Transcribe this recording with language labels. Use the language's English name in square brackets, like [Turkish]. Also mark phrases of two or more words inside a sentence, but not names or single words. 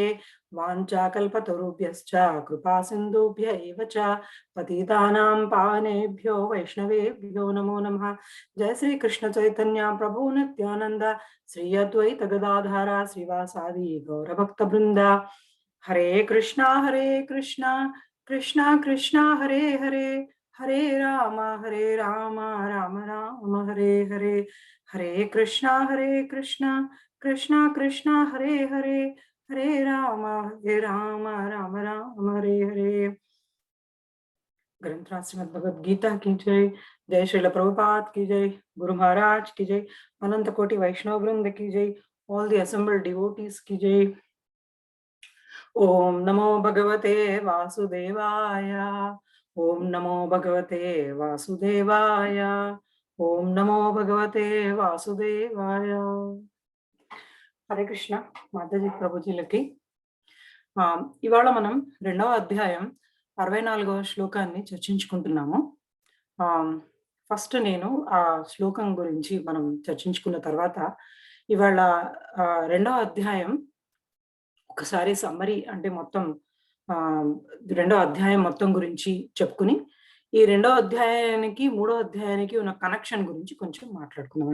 [Sanskrit] वाञ्छाकल्पतरुभ्यश्च कृपा सिन्धुभ्य एव च पतितानां पावनेभ्यो वैष्णवेभ्यो नमो नमः. जय श्री कृष्ण चैतन्य प्रभु नित्यानंद श्री अद्वैत गदाधर श्रीवासादि गौरभक्त वृंद. हरे कृष्णा कृष्णा कृष्ण हरे हरे, हरे राम राम राम हरे हरे. हरे कृष्णा कृष्णा कृष्ण हरे हरे, हरे राम राम राम हरे हरे. [Hindi] ग्रंथराज श्रीमद् भगवद गीता की जय. जय श्रील प्रभुपाद की जय. गुरु महाराज की जय. अनंत कोटि वैष्णव वृंद की जय. [English] all the assembled devotees [Hindi] की जय. [Sanskrit] ओम नमो भगवते वासुदेवाय. ओम नमो भगवते वासुदेवाय. ओम नमो भगवते वासुदेवाय. [Telugu] హరే కృష్ణ మాతాజీ ప్రభుజీలకి. ఇవాళ మనం 2వ అధ్యాయం 64వ శ్లోకాన్ని చర్చించుకుంటున్నాము. ఫస్ట్ నేను ఆ శ్లోకం గురించి మనం చర్చించుకున్న తర్వాత ఇవాళ 2వ అధ్యాయం ఒక్కసారి సమ్మరీ అంటే మొత్తం రెండో అధ్యాయం మొత్తం గురించి చెప్పుకుని ఈ రెండో అధ్యాయానికి మూడో అధ్యాయానికి ఉన్న కనెక్షన్ గురించి కొంచెం మాట్లాడుకుందాం.